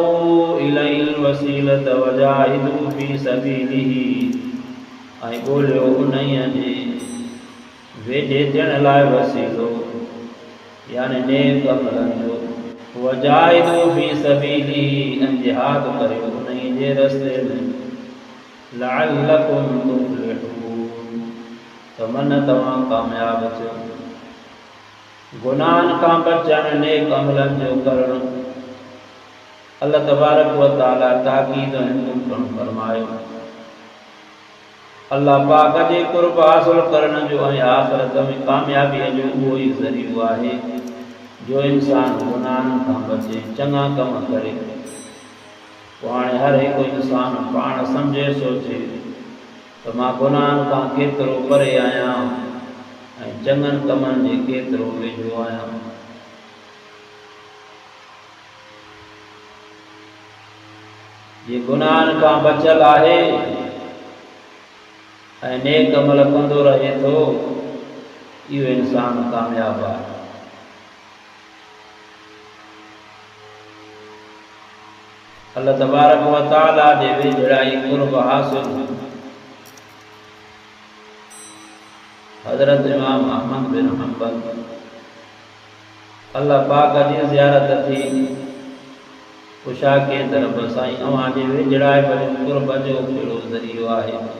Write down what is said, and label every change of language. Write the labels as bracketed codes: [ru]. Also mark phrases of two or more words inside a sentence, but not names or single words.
[ar] إليه الوسيلة وجاهدوا في سبيله, [sd] ऐं ॻोल्हियो उन्हीअ जे वेझे थियण लाइ वसीलो यानी नेक अमलनि जो, [ar] وجاهدوا في سبيله, [sd] ऐं जिहाद करियो उन्हीअ जे रस्ते में, [ar] لعلكم تفلحون, [sd] त मन तव्हां कामयाब थियो। गुनाहनि खां बचण, नेक अमलनि जो करणु, अल्लाह तबारक व तआला ताकीद ऐं हुकुम फरमायो। अल्लाह पाक जे कुर्ब हासिल करण जो ऐं आख़िरत में कामयाबीअ जो उहो ई ज़रियो आहे जो इंसान गुनाहनि खां बचे, चङा कम करे। पोइ हाणे हर हिकु इंसान पाण सम्झे सोचे त मां गुनाहनि खां केतिरो परे आहियां ऐं चङनि कमनि जे केतिरो वेझो आहियां। जे गुनाहनि खां बचियल आहे ऐं नेक अमल कंदो रहे थो, इहो इंसान कामयाब आहे। अल्लाह तबारक व तआला जे वेझड़ाई कुर्ब हासिल हज़रत इमाम अहमद बिन हंबल अल्लाह पाक जी ज़ियारत थी, पुछा के तरफ़ साईं अव्हां जे वेझड़ाई कुर्ब जो कहिड़ो ज़रियो आहे।